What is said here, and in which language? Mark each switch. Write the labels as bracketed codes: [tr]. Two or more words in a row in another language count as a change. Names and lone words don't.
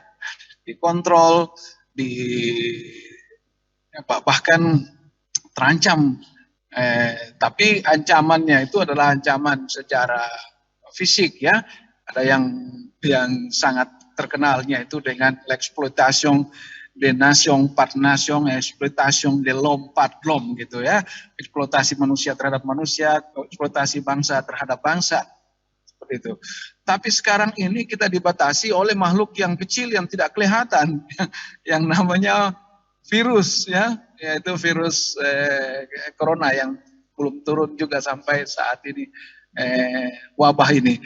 [id] Dikontrol, bahkan terancam. Tapi ancamannya itu adalah ancaman secara fisik ya. Ada yang sangat terkenalnya itu dengan [fr] l'exploitation de nation par nation, exploitation de l'homme par l'homme [id] gitu ya. Eksploitasi manusia terhadap manusia, eksploitasi bangsa terhadap bangsa. Seperti itu. Tapi sekarang ini kita dibatasi oleh makhluk yang kecil yang tidak kelihatan yang namanya virus ya, yaitu virus corona yang belum turun juga sampai saat ini wabah ini.